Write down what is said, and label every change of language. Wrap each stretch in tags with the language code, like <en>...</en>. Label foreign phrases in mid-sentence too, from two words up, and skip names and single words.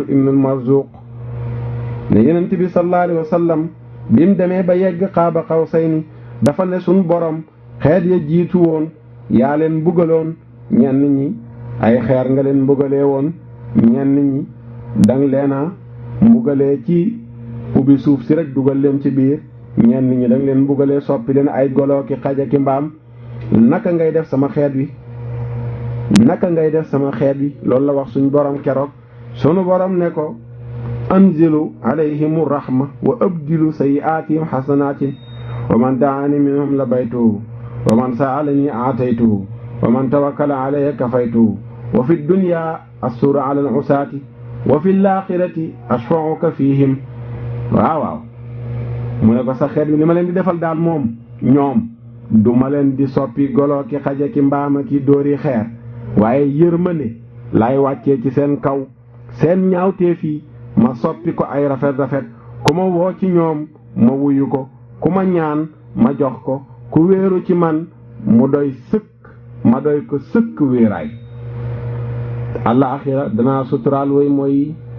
<wo>ibnul marzuq ne yonent bi</wo> <ar>صلى الله عليه وسلم</ar> <wo>bi mu demee ba yegg</wo> <ar>قاب قوسين</ar> <wo>dafa ne suñ borom xeet ya jiitu woon yaa leen mbugaloon ñenn ñi ay xeer nga leen mbugalee woon ñenn ñi dang leen a mbugalee ci ubbi suuf si rek dugal leen ci biir ñenn ñi dang leen mbugalee soppi leen ay golo ki xaja ki mbaam naka ngay def sama xeet wi loolu la wax suñ borom keroog sunu borom ne ko</wo> <ar>أنزل عليهم الرحمة وأبدل سيئاتهم حسنات ومن دعاني منهم لبيته ومن سألني أعطيته ومن توكل علي كفيته وفي الدنيا أستره على العصاة وفي الآخرة أشفعك فيهم</ar> <wo>waaw mu ne ko sa xeet bi li ma leen di defal daal moom ñoom du ma leen di soppi golo ki xaja ki mbaama ki dóori xeer waaye yërmande laay wàccee ci seen kaw seen ñaawteef yi ma soppi ko ay rafet ku ma woo ci ñoom ma wuyu ko ku ma ñaan ma jox ko ku wéeru ci man mu doy sëkk ma doy ko sëkk wéeraay àllaaxira danaa suturaal way mooy</wo>